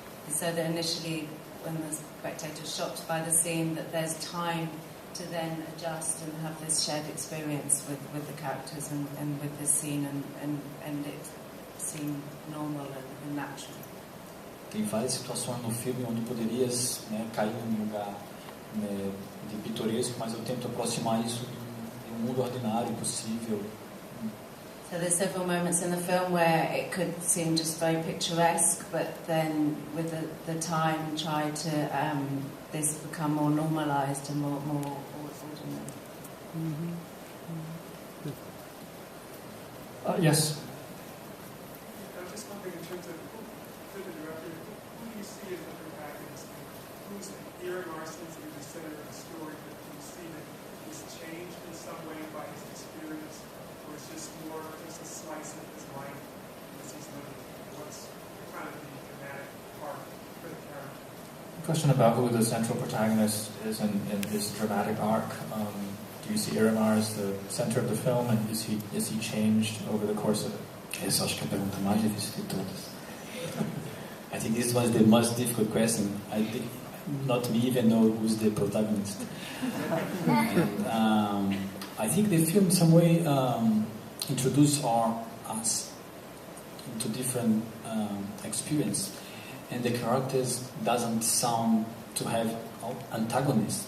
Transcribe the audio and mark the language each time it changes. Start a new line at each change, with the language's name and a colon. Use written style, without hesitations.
English: And so that initially, when the spectator is shocked by the scene, that there's time to then adjust and have this shared experience with the characters and with this scene and it seem normal and natural.
Portuguese: Tem várias situações no filme onde poderias, né, cair num lugar, né, de pitoresco, mas eu tento aproximar isso de um mundo ordinário possível.
English: So there's several moments in the film where it could seem just very picturesque, but then with the time try to this become more normalized and more ordinary. Mm-hmm. Yes. Just one thing in terms of who the director, who do you see as the protagonist? Who's Iremar seems to be the center of the story, but do you see that he's changed in some way by his experience, or it's just more just a slice of his life as he's living? What's kind of the dramatic part for the character? Question about who the central protagonist is in this dramatic arc. Do you see Iremar as the center of the film, and is he changed over the course of it?
Portuguese: Essa acho que é a pergunta mais difícil de todas.
English: I think this was the most difficult question. I think not me even know who's the protagonist. And, I think the film in some way introduced us into different experience, and the characters doesn't sound to have antagonists.